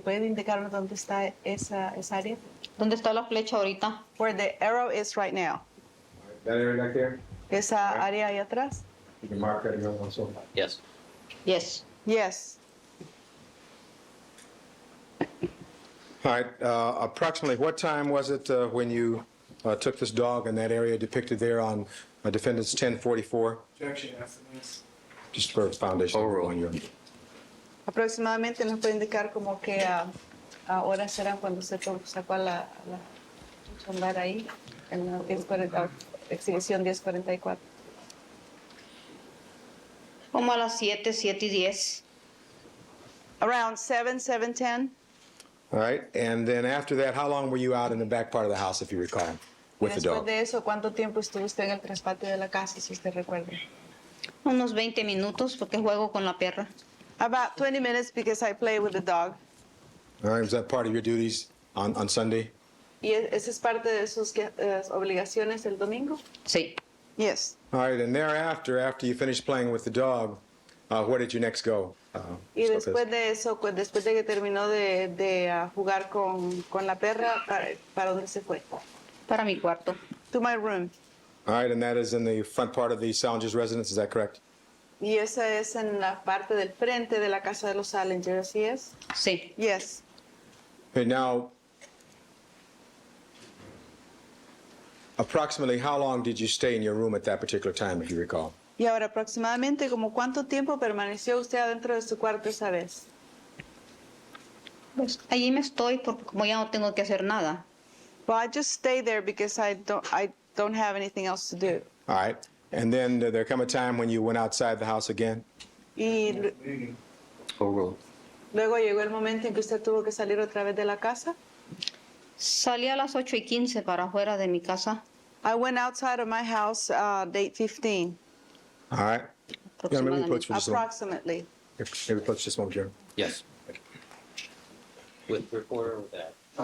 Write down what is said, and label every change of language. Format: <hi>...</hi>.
<es>¿Puede indicarnos dónde está esa área? ¿Dónde está la flecha ahorita?</es> <en>Where the arrow is right now. That area back there?</en> <es>Esa área ahí atrás?</es> <en>You can mark that, Your Honor, also. Yes. Yes. Yes. All right, approximately what time was it when you took this dog in that area depicted there on Defendant's 1044? Objection, estimates. Just for foundation. Overrule. On your.</en> <es>Aproximadamente nos puede indicar como que horas eran cuando se sacó a la andar ahí en la 1040, exhibición 1044. Como a las 7, 7 y 10.</es> <en>Around 7, 7:10. All right, and then after that, how long were you out in the back part of the house, if you recall,</en> <es>Y</es> <en>with the</en> <es>después</es> <en>dog?</en> <es>de eso, ¿cuánto tiempo estuvo usted en el traspatio de la casa, si usted recuerda? Unos 20 minutos porque juego con la perra.</es> <en>About 20 minutes because I play with the dog. All right, was that part of your duties on Sunday?</en> <es>¿Y esa es parte de sus obligaciones el domingo? Sí.</es> <en>Yes. All right, and thereafter, after you finished playing with the dog, where did you next go?</en> <es>Y</es> <en>Ms. Lopez?</en> <es>después de eso, después de que terminó de jugar con la perra, ¿para dónde se fue? Para mi cuarto.</es> <en>To my room. All right, and that is in the front part of the Salinger's residence, is that correct?</en> <es>Y esa es en la parte del frente de la casa de los Salinger, ¿así es? Sí.</es> <en>Yes. Okay, now, approximately how long did you stay in your room at that particular time, if you recall?</en> <es>Y ahora, aproximadamente, ¿como cuánto tiempo permaneció usted adentro de su cuarto esa vez? Pues allí me estoy porque como ya no tengo que hacer nada.</es> <en>Well, I just stay there because I don't have anything else to do. All right, and then did there come a time when you went outside the house again?</en> <es>Y</es> <en>Overruled.</en> <es>luego llegó el momento en que usted tuvo que salir otra vez de la casa. Salí a las 8:15 para afuera de mi casa.</es> <en>I went outside of my house at 8:15, All right. Yeah, maybe approach for just a moment. approximately. Maybe approach just a moment, Jerry. Yes. With reporter or with that?</en>